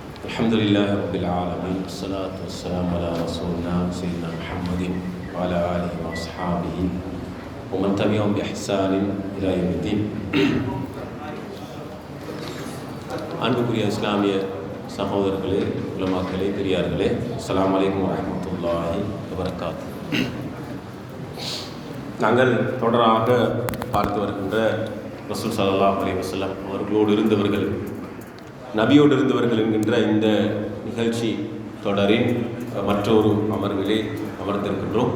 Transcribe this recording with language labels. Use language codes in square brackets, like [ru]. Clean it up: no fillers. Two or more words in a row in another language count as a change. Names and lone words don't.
[ar] الحمد لله رب العالمين والصلاة والسلام على رسولنا سيدنا محمد وعلى آله وأصحابه ومن تبعهم بإحسان إلى يوم الدين. [ta] அன்புக்குரிய இஸ்லாமிய சகோதரர்களே, உலமாக்களே, பெரியார்களே, [ar] السلام عليكم ورحمة الله وبركاته. [ta] நாங்கள் தொடராக பார்த்து வருகின்ற ரசூல் [ar] صلى الله عليه وسلم [ta] அவர்களோடு இருந்தவர்கள், நபியோடு இருந்தவர்கள் என்கின்ற இந்த நிகழ்ச்சி தொடரின் மற்றொரு அமர்விலே அமர்ந்திருக்கின்றோம்.